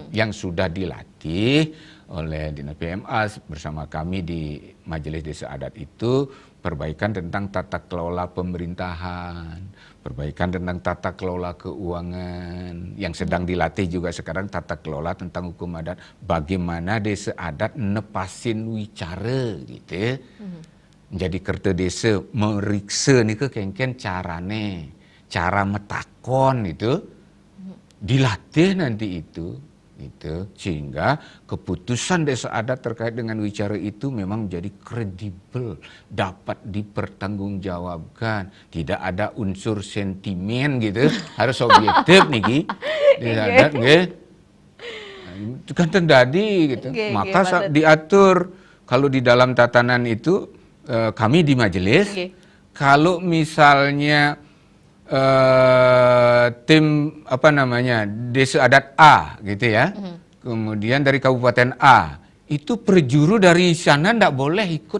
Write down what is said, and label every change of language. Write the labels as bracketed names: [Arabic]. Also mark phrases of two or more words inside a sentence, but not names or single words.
[Indonesian] Yang sudah dilatih oleh Dinas PMA bersama kami di Majelis Desa Adat itu perbaikan tentang tata kelola pemerintahan, perbaikan tentang tata kelola keuangan, yang sedang dilatih juga sekarang tata kelola tentang hukum adat, bagaimana desa adat [Balinese] nepasin wicara [Indonesian] gitu. Menjadi kerta desa meriksa nih ke [Balinese] kengken carane, cara metakon [Indonesian] itu dilatih nanti itu sehingga keputusan desa adat terkait dengan wicara itu memang menjadi kredibel, dapat dipertanggungjawabkan, tidak ada unsur sentimen gitu, harus objektif nih desa adat nggih. Itu kan terjadi gitu. Maka diatur kalau di dalam tatanan itu kami di majelis kalau misalnya tim desa adat A gitu ya, kemudian dari kabupaten A itu prejuru dari sana ndak boleh ikut.